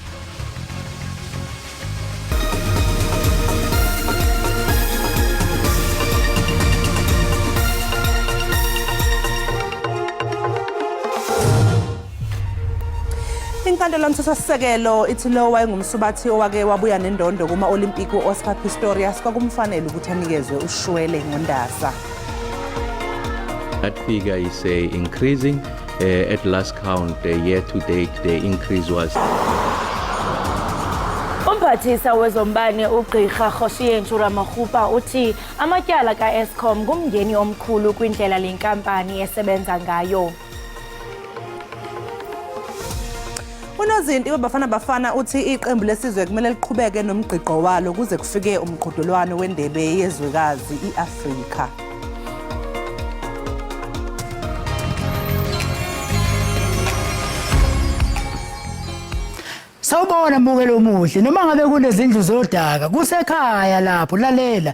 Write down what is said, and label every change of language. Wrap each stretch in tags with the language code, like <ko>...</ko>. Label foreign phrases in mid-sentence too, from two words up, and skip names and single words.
<zu>Inkantolo yomthethosisekelo ithi lo wayengumsubathi owake wabuya nendondo kuma-Olimpiki u-Oscar Pistorius kwakumfanele ukuthi anikezwe ushwele ngondasa.</zu> <en>That figure is increasing. At last count, year to date, the increase was.</en> <xh>Umphathisa wezombane uGqirha Khoshiyentshu Ramokgopa uthi amatyala ka-Eskom ngumngeni omkhulu kwindlela le nkampani esebenza ngayo.</xh> <zu>Unozinti wabafana uthi iqembu lesizwe kumele liqhubeke nomgqiqo walo kuze kufike umqhudelwano wendebe yezwekazi iAfrika. Sawubona mbukelo omuhle noma ngabe kunezindlu zodaka kusekhaya lapho lalela</zu>